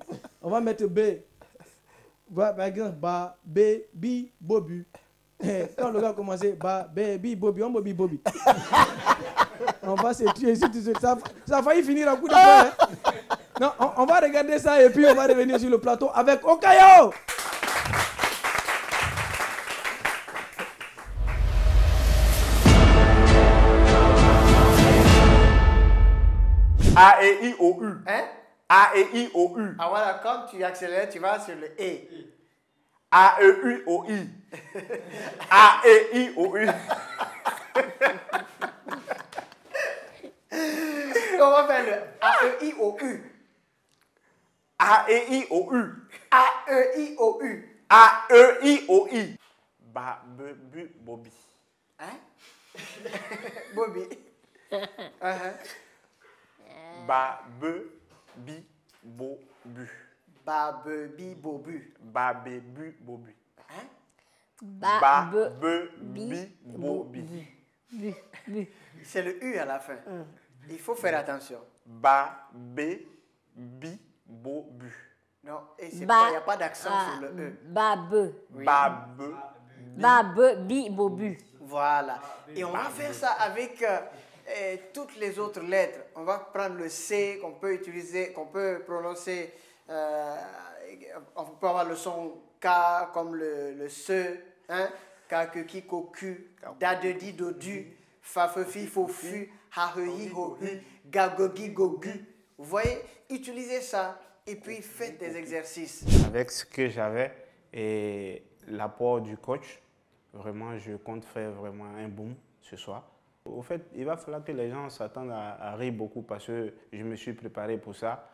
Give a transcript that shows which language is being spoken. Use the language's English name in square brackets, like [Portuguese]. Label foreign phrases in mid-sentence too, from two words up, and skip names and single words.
[French] On va mettre B. Par exemple, Ba, B, Bi, Bobu. Quand le gars a commencé, Ba, B, Bi, Bobi, on Bobi, Bobi. On va se tuer ici tout de suite. Ça a failli finir à coup de poing. Hein? Non, on va regarder ça et puis on va revenir sur le plateau avec Okayo. A, E, I, O, U. Hein? A, E, I, O, U. Ah voilà, quand tu accélères, tu vas sur le E. A, E, U, O, I. A, E, I, O, U. On va faire le A-E-I-O-U. A, E, I, O, U. A-E-I-O-U. A-E-I-O-I. Ba, be, bu, bobi. Hein? Bobby. Ba, be, bi, bo, bu. Ba, be, bi, bo, bu. Ba, be, bu, bo, bu. Hein? Ba, be, bi, bo, bi. C'est le U à la fin. Il faut faire attention. Ba, be, bi, bo, bu. Non, et il n'y a pas d'accent sur le E. Ba, be. Oui. Ba, be, Ba, be, bi, bo, bu. Voilà. Et on va faire ça avec toutes les autres lettres. On va prendre le C qu'on peut utiliser, qu'on peut prononcer. On peut avoir le son K comme le SE. Hein? Kakeki Koku, Dadedi Dodu, Fafefi Fofu, Hahehi Hohu, Gagogi Gogu. Vous voyez, utilisez ça et puis faites des exercices. Avec ce que j'avais et l'apport du coach, vraiment, je compte faire vraiment un boom ce soir. Au fait, il va falloir que les gens s'attendent à rire beaucoup parce que je me suis préparé pour ça.